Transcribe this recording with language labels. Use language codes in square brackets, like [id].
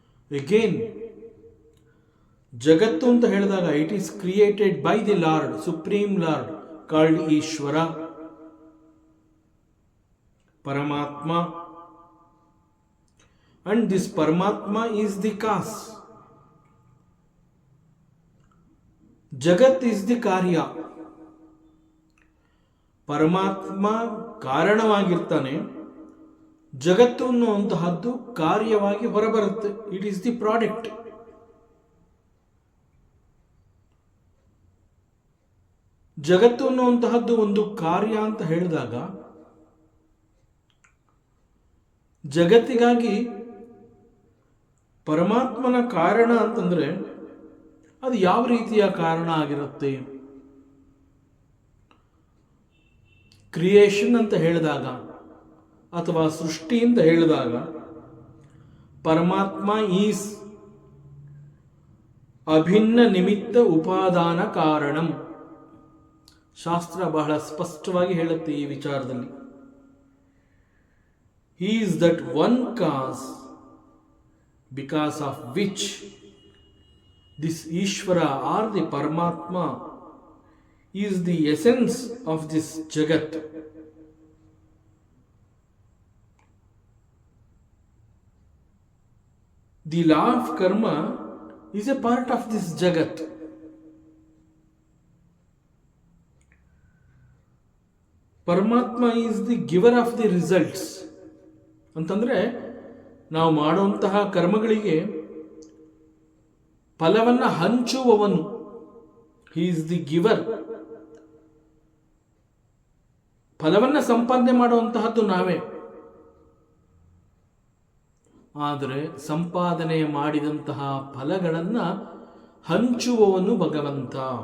[en] again [kn] ಜಗತ್ತು ಅಂತ ಹೇಳಿದಾಗ [en] It is created by the lord, supreme lord called Ishwara, Paramatma. And this Paramatma is the cause. Jagat is the karya. [kn] ಪರಮಾತ್ಮ ಕಾರಣವಾಗಿರ್ತಾನೆ, ಜಗತ್ತು ಅನ್ನುವಂತಹದ್ದು ಕಾರ್ಯವಾಗಿ ಹೊರಬರುತ್ತೆ. [en] It is the product. [kn] ಜಗತ್ತು ಅನ್ನುವಂತಹದ್ದು ಒಂದು ಕಾರ್ಯ ಅಂತ ಹೇಳಿದಾಗ ಜಗತ್ತಿಗಾಗಿ ಪರಮಾತ್ಮನ ಕಾರಣ ಅಂತಂದ್ರೆ ಅದು ಯಾವ ರೀತಿಯ ಕಾರಣ ಆಗಿರುತ್ತೆ? ಕ್ರಿಯೇಷನ್ ಅಂತ ಹೇಳಿದಾಗ ಅಥವಾ ಸೃಷ್ಟಿ ಅಂತ ಹೇಳಿದಾಗ ಪರಮಾತ್ಮ ಈಸ್ ಅಭಿನ್ನ ನಿಮಿತ್ತ ಉಪಾದಾನ ಕಾರಣಂ. ಶಾಸ್ತ್ರ ಬಹಳ ಸ್ಪಷ್ಟವಾಗಿ ಹೇಳುತ್ತೆ ಈ ವಿಚಾರದಲ್ಲಿ. [en] He is that one cause because of which this Ishvara or the Paramatma is the essence of this Jagat. The law of karma is a part of this Jagat. Paramatma is the giver of the results. [kn] ಅಂತಂದ್ರೆ ನಾವು ಮಾಡುವಂತಹ ಕರ್ಮಗಳಿಗೆ ಫಲವನ್ನು ಹಂಚುವವನು. [en] He is the giver. [kn] ಫಲವನ್ನು ಸಂಪಾದನೆ ಮಾಡುವಂತಹದ್ದು ನಾವೇ, ಆದರೆ ಸಂಪಾದನೆ ಮಾಡಿದಂತಹ ಫಲಗಳನ್ನು ಹಂಚುವವನು ಭಗವಂತ.